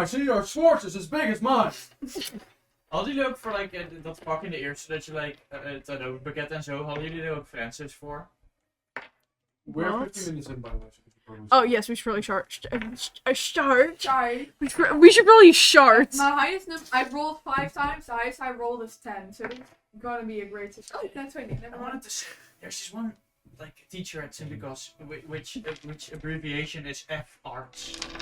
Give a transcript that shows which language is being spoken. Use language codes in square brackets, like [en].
[en] I see your Schwartz is as big as mine. [nl] Hadden jullie ook voor dat pak in de eerste, dat je het Adobe-pakket en zo, hadden jullie er ook Francis voor? [en] We're What? 15 minutes in, by the way. Oh yes, we should probably start. Sorry. We should probably start. My highest number, I rolled 5 times, the highest I rolled is 10, so it's gonna be a great system. Oh, that's 20, never I mind. wanted to say, there's this one like teacher at Symbicos, which abbreviation is F Arts.